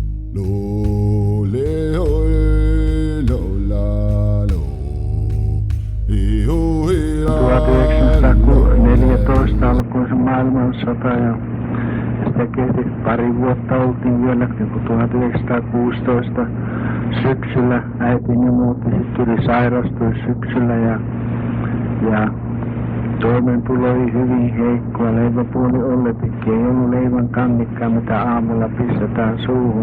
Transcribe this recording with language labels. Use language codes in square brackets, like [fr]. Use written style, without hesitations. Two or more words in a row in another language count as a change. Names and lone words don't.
[fi] Lo, le, ho, le, lo, la, lo. Hi, hu, hi, la, 1914 alkoi se maailmansota ja sitä kesti pari vuotta oltiin vielä, kun 1916 syksyllä äitini muutti, sitten tuli sairastui syksyllä ja toimeentulo oli hyvin heikkoa, leiväpuoli olletikki, ei ollut leivän kannikkaa, mitä aamulla pistetään suuhun.